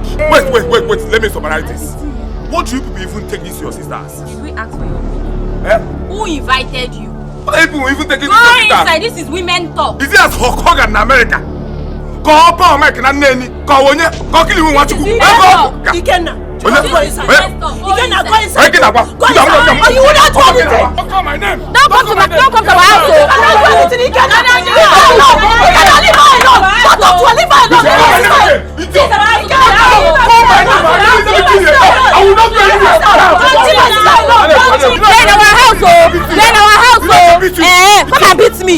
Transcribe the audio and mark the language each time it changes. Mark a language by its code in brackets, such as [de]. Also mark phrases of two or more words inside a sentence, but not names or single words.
[en] Wait. Let me summarize this. What do you people even take this to your sisters? Did we ask for your opinion? Who invited you? What people even take it to Go your sisters? inside. This is women talk. Is it as Hulk Hogan in America? Go up on Mike and Nanny. Go on you. Go kill you. What you do? Ikenna. Go inside. Ikenna, go inside. Go inside. Oh, you will not call me. Don't call my name. Don't come to our house. Leave her alone. I will not do anything. Then our house, come and beat me.